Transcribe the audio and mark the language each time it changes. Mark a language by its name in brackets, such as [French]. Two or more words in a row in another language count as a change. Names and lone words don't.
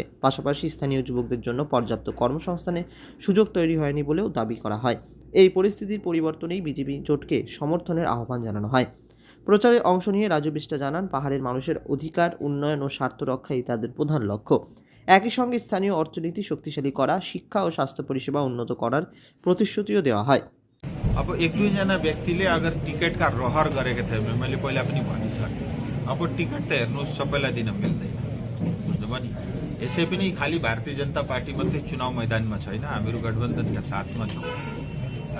[Bangla] পাশাপাশি স্থানীয় যুবকদের জন্য পর্যাপ্ত কর্মসংস্থানের সুযোগ তৈরি হয়নি বলেও দাবি করা হয়। এই পরিস্থিতির পরিবর্তনেই বিজেপি জোটকে সমর্থনের আহ্বান জানানো হয়। প্রচারে অংশ নিয়ে রাজু বিষ্টা জানান, পাহাড়ের মানুষের অধিকার, উন্নয়ন ও স্বার্থ রক্ষাই তাদের প্রধান লক্ষ্য। একই সঙ্গে স্থানীয় অর্থনীতি শক্তিশালী করা, শিক্ষা ও স্বাস্থ্য পরিষেবা উন্নত করার প্রতিশ্রুতিও দেওয়া হয়। [Nepali] अब एक दुईजना व्यक्तिले अगर टिकटका रहर गरेका थिए, मैले पहिला पनि भनिसकेँ, अब टिकट त हेर्नुहोस् सबैलाई दिन मिल्दैन, बुझ्नुभयो नि। यसै पनि खालि भारतीय जनता पार्टी मात्रै चुनाव मैदानमा छैन, हामीहरू गठबन्धनका साथमा छौँ है।